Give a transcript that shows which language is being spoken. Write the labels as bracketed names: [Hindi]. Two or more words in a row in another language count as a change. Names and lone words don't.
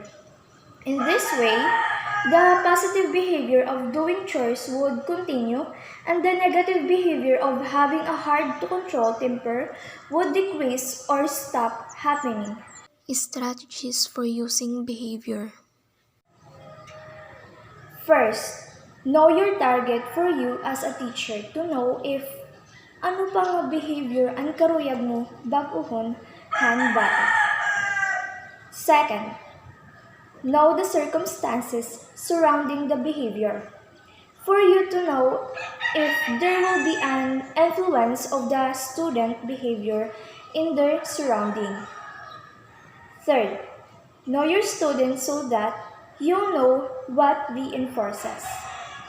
[English] In this way, the positive behavior of doing chores would continue and the negative behavior of having a hard-to-control temper would decrease or stop happening. Strategies for using behavior. First, know your target for you as a teacher to know if [Waray] ano pa nga behavior ang karuyag mo baguhon han bata. [English] Second, know the circumstances surrounding the behavior for you to know if there will be an influence of the student behavior in their surrounding. Third, know your students so that you know what reinforces.